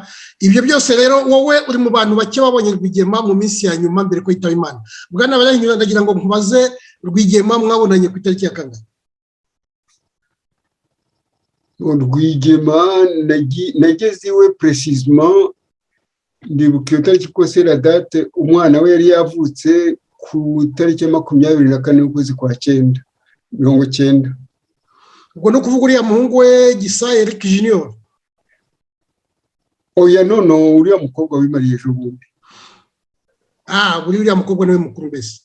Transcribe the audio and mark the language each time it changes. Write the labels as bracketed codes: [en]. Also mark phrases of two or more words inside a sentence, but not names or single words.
[rw] Ibyo byose rero wowe uri mu bantu bake babonye Rwigema mu minsi ya nyuma mbere ko yitaba Imana. Bwana Barahinyura, ndagira ngo nkubaze, Rwigema mwabonanye ku itariki ya kangahe? Rwigema nageze iwe precisement, ndibuka iyo tariki ko [fr] c'est la date [rw] umwana we yari yavutse ku tariki ya 24 ukwezi kwa 9, 1990. Ubwo no kuvuga uriya muhungu we Gisa Eric Junior? Oya, no, uriya mukobwa wimariye ejo bundi. Uriya mukobwa niwe mukuru mbese?